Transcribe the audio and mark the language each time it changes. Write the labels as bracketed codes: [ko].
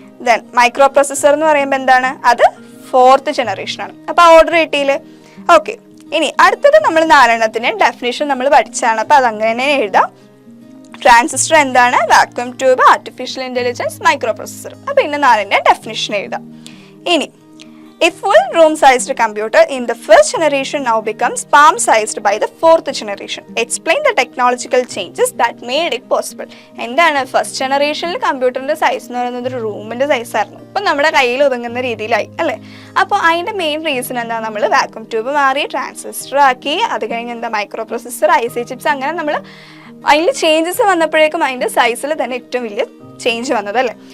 [ml] Then micro processor എന്ന് പറയുമ്പോൾ എന്താണ്? അത് ഫോർത്ത് ജനറേഷൻ ആണ്. അപ്പോൾ ആ ഓർഡർ കിട്ടിയില്ലേ? ഓക്കെ. ഇനി അടുത്തത് നമ്മൾ 4 ഡെഫിനേഷൻ നമ്മൾ പഠിച്ചാണ്. അപ്പോൾ അത് അങ്ങനെ തന്നെ എഴുതാം. ട്രാൻസിസ്റ്റർ എന്താണ്? Vacuum tube, artificial intelligence, micro processor. അപ്പോൾ ഇന്ന് 4 ഡെഫിനിഷൻ എഴുതാം. [en] ഇനി a full room sized computer in the first generation now becomes palm sized by the fourth generation. Explain the technological changes that made it possible. [ml] എന്താണ്? First ജനറേഷനിൽ കമ്പ്യൂട്ടറിന്റെ size എന്ന് പറയുന്നത് ഒരു റൂമിന്റെ സൈസ് ആയിരുന്നു. ഇപ്പം നമ്മുടെ കയ്യിൽ ഒതുങ്ങുന്ന രീതിയിലായി അല്ലേ? അപ്പോൾ അതിന്റെ മെയിൻ റീസൺ എന്താ? നമ്മൾ വാക്യൂം ട്യൂബ് മാറി ട്രാൻസിസ്റ്റർ ആക്കി, അത് കഴിഞ്ഞ് എന്താ മൈക്രോ പ്രോസസ്സർ, IC ചിപ്സ്, അങ്ങനെ നമ്മൾ അതിൽ ചേഞ്ചസ് വന്നപ്പോഴേക്കും അതിൻ്റെ സൈസിൽ തന്നെ ഏറ്റവും വലിയ ചേഞ്ച് വന്നതല്ലേ?